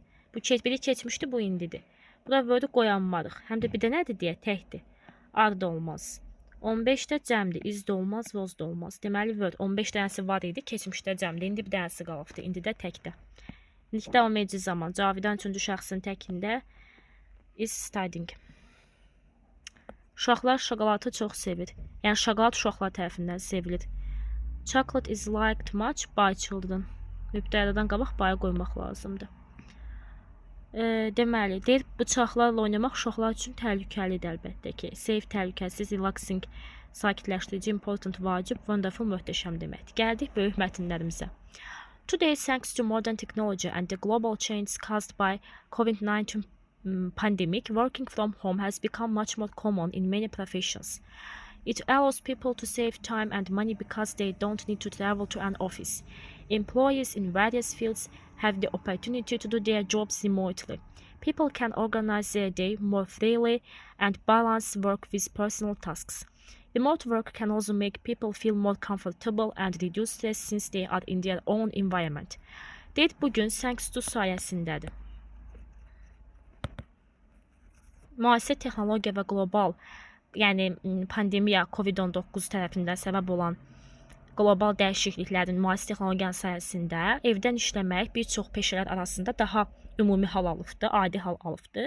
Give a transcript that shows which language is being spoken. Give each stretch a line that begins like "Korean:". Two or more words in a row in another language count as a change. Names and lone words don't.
Azerbaijani: Bu biri keçmişdi, bu indidir. Bura word'u qoyanmarıq. Həm də bir dənədir deyə təkdir. Are da olmaz. 15 də cəmdir. Is də olmaz, was da olmaz. Deməli, word 15 dənəsi var idi, keçmişdə cəmdir. İndi bir dənəsi qalıbdır. İndi də təkdə. İlk davam edici zaman. Cavidan 3-cü şəxsin təkində
English: is studying.
Azerbaijani: Uşaqlar şokolatı çox sevir. Yəni, şokolad uşaqlar tərəfindən sevilir.
English: Chocolate is liked much by children.
Azerbaijani: Mübtədadan qabaq baya qoymaq lazımdır. Deməli, deyir, bıçaqlarla oynamaq uşaqlar üçün təhlükəlidir əlbəttə ki. Safe, təhlükəsiz, relaxing, sakitləşdirici, important, vacib, wonderful, möhtəşəm deməkdir. Gəldik böyük mətnlərimizə.
English: Today, thanks to modern technology and the global changes caused by COVID-19 pandemic, working from home has become much more common in many professions. It allows people to save time and money because they don't need to travel to an office. Employees in various fields have the opportunity to do their jobs remotely. People can organize their day more freely and balance work with personal tasks. Remote work can also make people feel more comfortable and reduce stress since they are in their own environment.
Azerbaijani: Deyir, bugün
English: thanks to
Azerbaijani: sayəsindədir. Müasir texnologiya və qlobal, yəni pandemiya COVID-19 tərəfindən səbəb olan qlobal dəyişikliklərin müasir texnologiyanın sayəsində evdən işləmək bir çox peşələr arasında daha ümumi hal alıbdır, adi hal alıbdır.